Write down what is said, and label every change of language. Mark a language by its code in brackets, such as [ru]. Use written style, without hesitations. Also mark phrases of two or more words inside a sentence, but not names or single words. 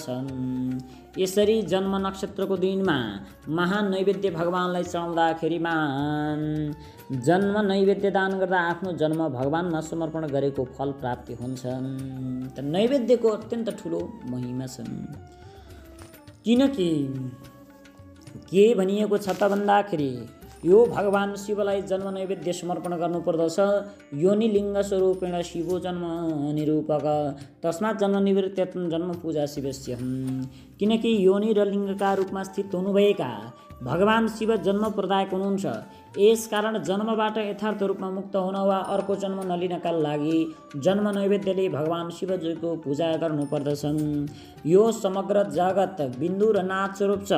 [ne] यसरी जन्म नक्षत्रको दिनमा महान नैवेद्य भगवानलाई चढाउँदाखेरिमा जन्म नैवेद्य दान गर्दा आफ्नो जन्म भगवानमा समर्पण गरेको फल प्राप्ति हुन्छ। त नैवेद्यको अत्यन्त ठुलो महिमा छ। किनकि के भनिएको छ त भन्दाखेरि यो भगवान शिवलाई जन्म नैवेद्य समर्पण गर्नुपर्दछ। [sa] योनि लिङ्ग स्वरूपेण शिवो जन्म निरूपक तस्मात् जन्म निवृत्त्यर्थं जन्म पूजा शिवस्य। [ne] किनकि योनि र लिङ्गका रूपमा स्थित हुनुभएका भगवान शिव जन्म प्रदायक हुनुहुन्छ। यसकारण जन्मबाट यथार्थ रूपमा मुक्त हुन वा अर्को जन्म नलिनका लागि जन्म नैवेद्यले भगवान शिवजीको पूजा गर्नुपर्दछ। यो समग्र जगत बिन्दु र नाथ स्वरूप छ।